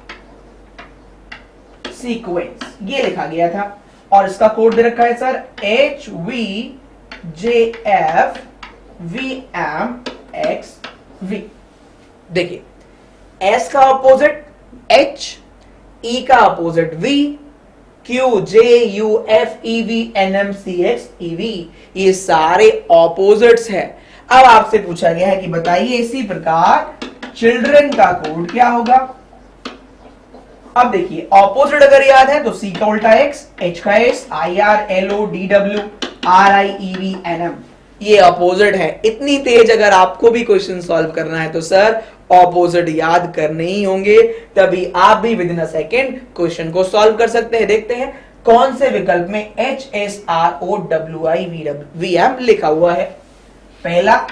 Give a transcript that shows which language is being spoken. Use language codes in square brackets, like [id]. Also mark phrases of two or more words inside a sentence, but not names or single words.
[hi] सीक्वेंस ये लिखा गया था और इसका कोड दे रखा है सर HVJFVMXV। देखिए S का अपोजिट H, E का अपोजिट V, Q, J, U, F, E, V, N, M, C, X, E, V, ये सारे ऑपोजिट्स हैं। अब आपसे पूछा गया है कि बताइए इसी प्रकार चिल्ड्रन का कोड क्या होगा। अब देखिए ऑपोजिट अगर याद है तो C का उल्टा X, H का S, I, R, L, O, D, W, R, I, E, V, N, M, ये ऑपोजिट है। इतनी तेज अगर आपको भी क्वेश्चन सॉल्व करना है तो सर ऑपोजिट याद करने ही होंगे, तभी आप भी [en] with in a second [hi] क्वेश्चन को सॉल्व कर सकते हैं। देखते हैं कौन से विकल्प में HSROWIVM लिखा हुआ है।